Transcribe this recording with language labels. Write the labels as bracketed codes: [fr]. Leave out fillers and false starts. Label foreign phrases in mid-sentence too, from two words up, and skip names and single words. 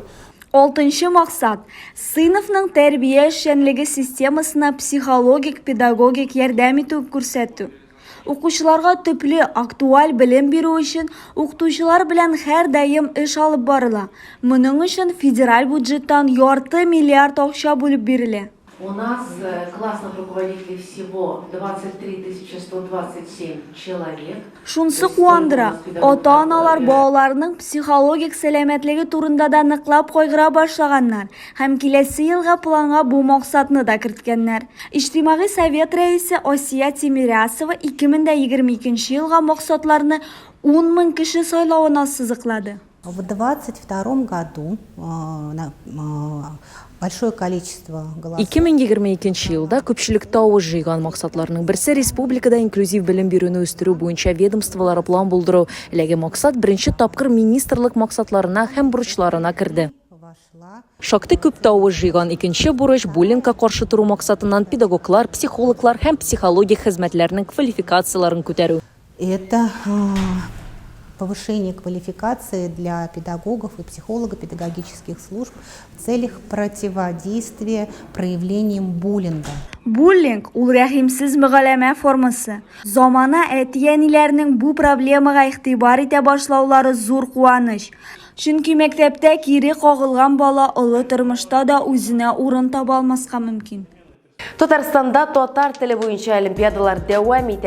[tt] 6-нчы максат – сыйныфның тәрбия эшчәнлеге системасына психологик-педагогик ярдәм итү күрсәтү. Укучыларга төпле актуаль белем бирү өчен укытучылар белән һәр даим эш алып барыла. Моның өчен федераль бюджеттан ярты миллиард акча бүлеп бирелә. [ru] У нас классных руководителей всего 23 127 человек. [tt] Шунсы куандыра, ата-аналар балаларының психологик сәламәтлеге турында да ныклап кайгыра башлаганнар һәм киләсе елга планга бу максатны да керткәннәр. Иҗтимагый совет рәисе Асия Тимирясова 2022 елга максатларны 10 мең кеше сайлауына сызыклады. [ru] В 2022 году большое количество голосов. [tt] 2022 елда көпчелектә авыз җыйган максатларның берсе республикада инклюзив белем бирүне үстерү буенча ведомстволары план булдыру. Ләге максат беренче тапкыр министрлык максатларына һәм бурычларына керде. Шактый күп авыз җыйган икенче бурыч буллингка каршы туру максатыннан педагоглар, психологлар һәм психология хезмәтләренең квалификацияларын күтәрү. [ru] Это повышение квалификации для педагогов и психолого-педагогических служб в целях противодействия проявлениям буллинга. [tt] Буллинг – ул рәхимсез мөгаләмә формасы. Замана әти-әниләрнең бу проблемага игътибар итә башлаулары зур куаныч. Чөнки мәктәптә кире кагылган бала олы тормышта да үзенә урын таба алмаска мөмкин. Татарстанда татар теле буенча олимпиадалар дәвам итә.